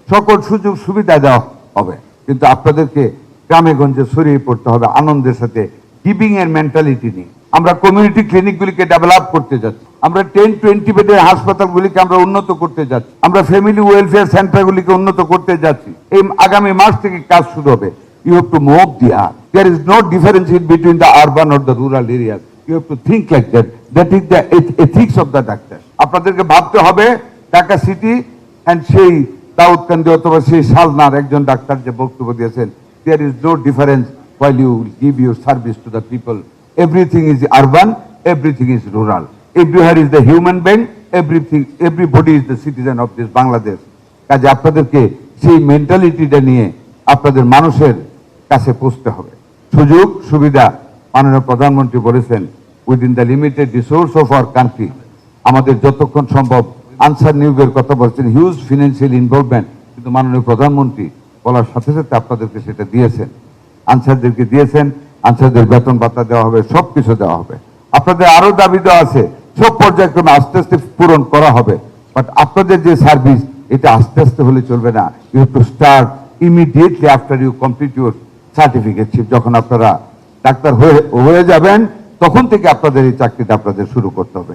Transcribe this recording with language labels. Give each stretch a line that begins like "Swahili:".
Bangla: সকল সুযোগ সুবিধা দেওয়া হবে, কিন্তু আপনাদেরকে গ্রামে গঞ্জে ছড়িয়ে পড়তে হবে আনন্দের সাথে, গিভিং এর মেন্টালিটি নিয়ে। আমরা কমিউনিটি ক্লিনিকগুলিকে ডেভেলপ করতে যাচ্ছি, আমরা 10-20 বেডের হাসপাতালগুলিকে আমরা উন্নত করতে যাচ্ছি, আমরা ফ্যামিলি ওয়েলফেয়ার সেন্টারগুলিকে উন্নত করতে যাচ্ছি। এই আগামী মাস থেকে কাজ শুরু হবে।
English: You have to move the earth. There is no difference in between the urban or the rural areas. You have to think like that. That is the ethics of the doctor.
Bangla: আপনাদেরকে ভাবতে হবে Dhaka city and সেই দাউদকান্দি অথবা সেই শালনার একজন doctor যে বক্তব্য দিয়েছেন,
English: there is no difference while you give your service to the people. Everything is urban, everything is rural. Everywhere is the human being, everybody is the citizen of this Bangladesh.
Bangla: কাজে আপনাদেরকে সেই মেন্টালিটিটা নিয়ে আপনাদের মানুষের কাছে পৌঁছতে হবে। সুযোগ সুবিধা মাননীয় প্রধানমন্ত্রী বলেছেন,
English: within the limited resource of our country,
Bangla: আমাদের যতক্ষণ সম্ভব আনসার নিয়োগের কথা বলছেন,
English: huge financial involvement,
Bangla: কিন্তু মাননীয় প্রধানমন্ত্রী বলার সাথে সাথে আপনাদেরকে সেটা দিয়েছেন, আনসারদেরকে দিয়েছেন। আনসারদের বেতন ভাতা দেওয়া হবে, সবকিছু দেওয়া হবে। আপনাদের আরো দাবি দেওয়া আছে, সব পর্যায়ক্রমে আস্তে আস্তে পূরণ করা হবে। বাট আপনাদের যে সার্ভিস, এটা আস্তে আস্তে হলে চলবে না।
English: You have to start immediately after you complete your certificateship.
Bangla: যখন আপনারা ডাক্তার হয়ে যাবেন, তখন থেকে আপনাদের এই চাকরিটা আপনাদের শুরু করতে হবে।